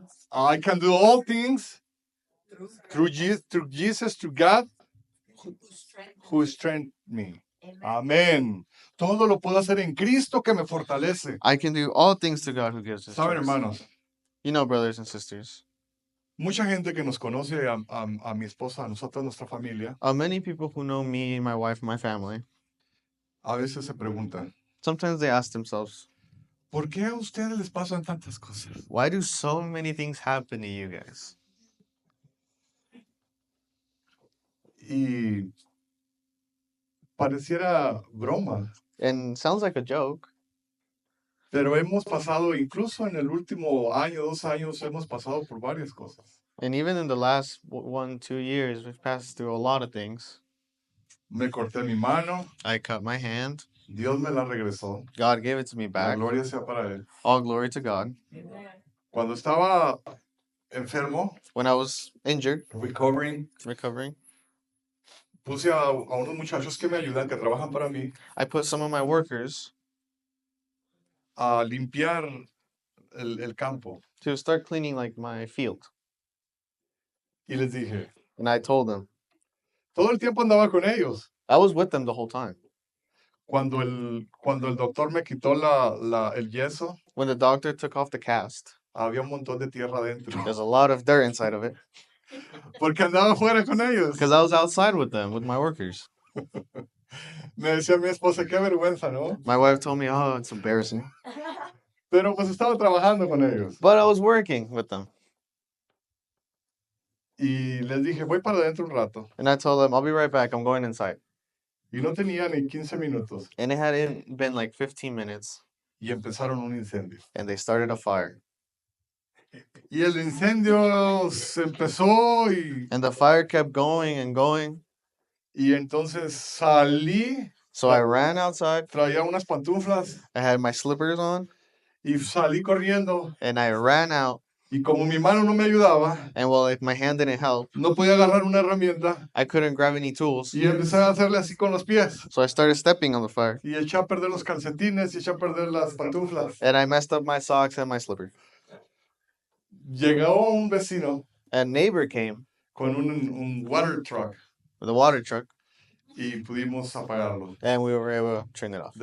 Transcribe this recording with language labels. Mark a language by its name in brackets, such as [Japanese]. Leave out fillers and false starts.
[English] I can do all things through Jesus, through God, who strengthens me. [Spanish] Amén. Todo lo puedo hacer en Cristo que me fortalece. [English] I can do all things to God who gives us [Spanish] Saben, [English] strength. [Spanish] hermanos, [English] You know, brothers and sisters, [Spanish] mucha gente que nos conoce a mi esposa, a nosotros, nuestra familia, [English] many people who know me, my wife, my family, [Spanish] a veces se preguntan, [English] sometimes they ask themselves, [Spanish] ¿por qué a ustedes les pasan tantas cosas? [English] why do so many things happen to you guys? [Spanish] Y pareciera broma, [English] And sounds like a joke, [Spanish] pero hemos pasado, incluso en el último año, 2 años, hemos pasado por varias cosas. [English] and even in the last 1-2 years, we've passed through a lot of things. [Spanish] Me corté mi mano, [English] I cut my hand. [Spanish] Dios me la regresó. [English] God gave it to me [Spanish] La [English] back. [Spanish] gloria sea para Él. [English] All glory to God. [Spanish] Cuando estaba enfermo, [English] When I was injured, recovering, recovering, [Spanish] puse a unos muchachos que me ayudan, que trabajan para mí, [English] I put some of my workers [Spanish] a limpiar el campo. [English] to start cleaning like my field. [Spanish] Y les dije, [English] And I told them, [Spanish] todo el tiempo andaba con ellos. [English] I was with them the whole time. [Spanish] Cuando el doctor me quitó el yeso, [English] When the doctor took off the cast, [Spanish] había un montón de tierra adentro. [English] there's a lot of dirt inside of it [Spanish] Porque andaba fuera con ellos. [English] because I was outside with them, with my workers. [Spanish] Me decía mi esposa, qué vergüenza, ¿no? [English] My wife told me, oh, it's embarrassing. [Spanish] Pero pues estaba trabajando con ellos. [English] But I was working with them. [Spanish] Y les dije, voy para adentro un rato. [English] And I told them, I'll be right back. I'm going inside. [Spanish] Y no tenía ni 15 minutos. [English] And it hadn't been like 15 minutes. [Spanish] Y empezaron un incendio. [English] And they started a fire. [Spanish] Y el incendio se empezó y [English] And the fire kept going and going. [Spanish] Y entonces salí, [English] So I ran outside. [Spanish] traía unas pantuflas [English] I had my slippers on, [Spanish] y salí corriendo. [English] and I ran out. [Spanish] Y como mi mano no me ayudaba, [English] And well, if my hand didn't help, [Spanish] no podía agarrar una herramienta [English] I couldn't grab any tools. [Spanish] y empecé a hacerle así con los pies. [English] So I started stepping on the fire, [Spanish] Y eché a perder los calcetines y eché a perder las pantuflas. [English] and I messed up my socks and my slippers. [Spanish] Llegó un vecino [English] A neighbor came [Spanish] con un water truck [English] with a water truck, [Spanish] y pudimos apagarlo. [English] and we were able to turn it off.